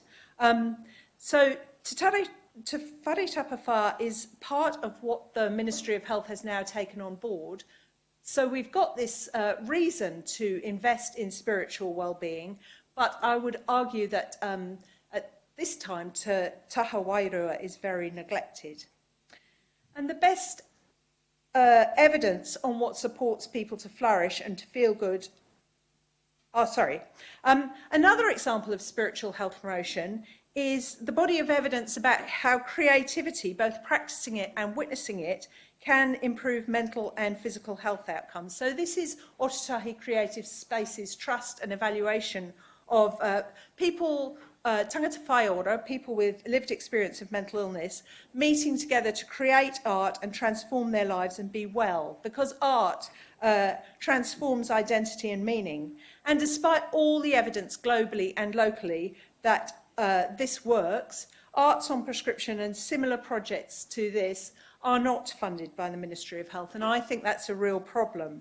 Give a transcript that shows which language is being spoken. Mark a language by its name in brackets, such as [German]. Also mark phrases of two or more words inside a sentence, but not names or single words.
[English] So Te Whare Tapawhā is part of what the Ministry of Health has now taken on board. So we've got this reason to invest in spiritual well-being, but I would argue that at this time [Māori] taha wairua [English] is very neglected. And the best evidence on what supports people to flourish and to feel good. Another example of spiritual health promotion is the body of evidence about how creativity, both practicing it and witnessing it, can improve mental and physical health outcomes. So this is Otatahi Creative Spaces trust and evaluation of people, [Māori] tangata whaiora, [English] people with lived experience of mental illness, meeting together to create art and transform their lives and be well, because art transforms identity and meaning. And despite all the evidence globally and locally that this works, Arts on Prescription and similar projects to this are not funded by the Ministry of Health, and I think that's a real problem.